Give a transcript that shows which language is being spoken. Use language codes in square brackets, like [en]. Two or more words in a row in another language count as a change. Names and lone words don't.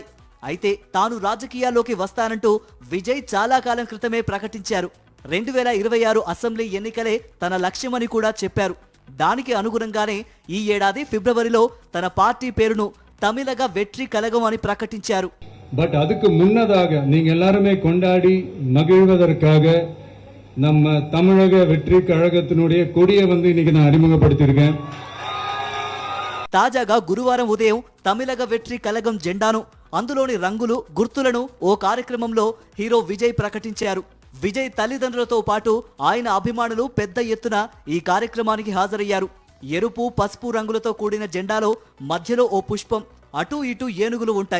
[te] అయితే తాను రాజకీయాల్లోకి వస్తానంటూ విజయ్ చాలా కాలం క్రితమే ప్రకటించారు. 2026 అసెంబ్లీ ఎన్నికలే తన లక్ష్యమని కూడా చెప్పారు. దానికి అనుగుణంగానే ఈ ఏడాది ఫిబ్రవరిలో తన పార్టీ పేరును తమిళగ వెట్రి కలగం అని ప్రకటించారు. [ta] பட் அதுக்கு முன்னதாக நீங்க எல்லாருமே கொண்டாடி மகிழ்வதற்காக நம்ம தமிழக வெற்றி கழகத்தினுடைய கொடியை இன்னைக்கு நான் அறிமுகப்படுத்தியிருக்கேன். [te] తాజాగా గురువారం ఉదయం తమిళగ వెట్రి కలగం జెండాను, అందులోని రంగులు, గుర్తులను ఓ కార్యక్రమంలో హీరో విజయ్ ప్రకటించారు. విజయ్ తల్లిదండ్రులతో పాటు ఆయన అభిమానులు పెద్ద ఎత్తున ఈ కార్యక్రమానికి హాజరయ్యారు. ఎరుపు, పసుపు రంగులతో కూడిన జెండాలో మధ్యలో ఓ పుష్పం, అటూ ఇటూ ఏనుగులు ఉంటాయి.